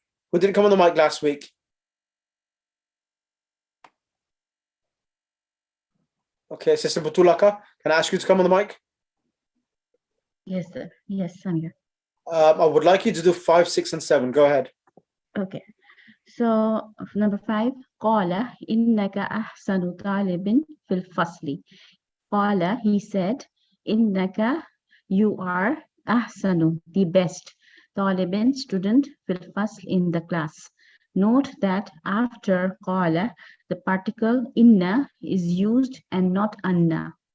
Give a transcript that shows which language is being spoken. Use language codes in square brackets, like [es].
[en] Who didn't come on the mic last week? Okay, Sister Butulaka, can I ask you to come on the mic? Yes, sir. Yes, I'm here. I would like you to do 5, 6, and 7. Go ahead. Okay. So number 5, [ar] قال إنك أحسن طالب في الفصل. [en] قال, he said, إنك, you are أحسن, the best, طالب, student, [ar] في الفصل, [en] in the class. Note that after قال, the particle inna is used and not anna.